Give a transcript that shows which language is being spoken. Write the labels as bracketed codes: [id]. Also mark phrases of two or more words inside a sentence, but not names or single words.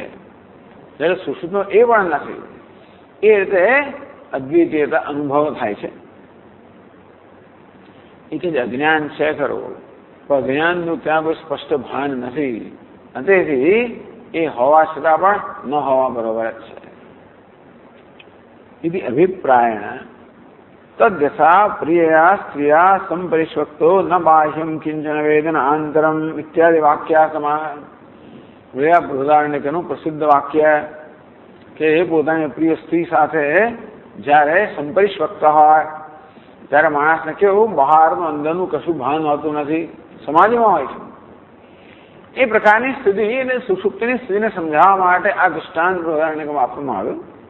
[gu] જ્યારે સુષુપ્તનો એ પણ નથી. એ રીતે અદ્વિતીયતા અનુભવ થાય છે. એ કે અજ્ઞાન છે ખરું પણ અજ્ઞાનનું ત્યાં કોઈ સ્પષ્ટ ભાન નથી. તેથી એ હોવા છતાં પણ ન હોવા બરોબર જ છે. [sa] इति अभिप्रायेण तद्यथा प्रियया स्त्रिया संपरिष्वक्तो न बाह्यम किंचन वेदन आंतरम इत्यादि वाक्या समाह. [gu] બૃહદારણ્યકનું પ્રસિદ્ધ વાક્ય કે એ પોતાની પ્રિય સ્ત્રી સાથે જ્યારે સંપરિષ્વક્ત હોય ત્યારે માણસને કેવું બહારનું અંદરનું કશું ભાન હોતું નથી, સમાજમાં હોય છે. એ પ્રકારની સ્થિતિ એટલે સુષુપ્તિની સ્થિતિને સમજાવવા માટે આ દૃષ્ટાંત બૃહદારણ્યકમાં આપવામાં આવ્યું.